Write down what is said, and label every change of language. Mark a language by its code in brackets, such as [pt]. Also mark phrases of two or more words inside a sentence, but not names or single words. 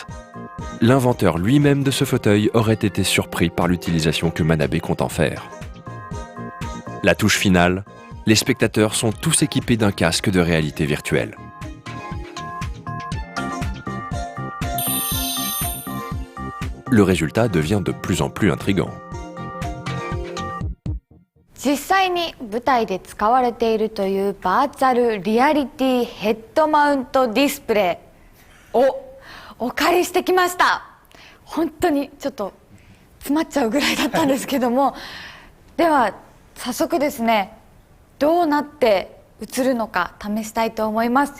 [fr] L'inventeur lui-même de ce fauteuil aurait été surpris par l'utilisation que Manabe compte en faire. La touche finale, les spectateurs sont tous équipés d'un casque de réalité virtuelle. Le résultat devient de plus en plus intriguant. [ja] 実際に舞台で使われているというバーチャルリアリティヘッドマウントディスプレイお借りしてきました。本当にちょっと詰まっちゃうぐらいだったんですけどもでは早速ですね、どうなって映るのか試したいと思います。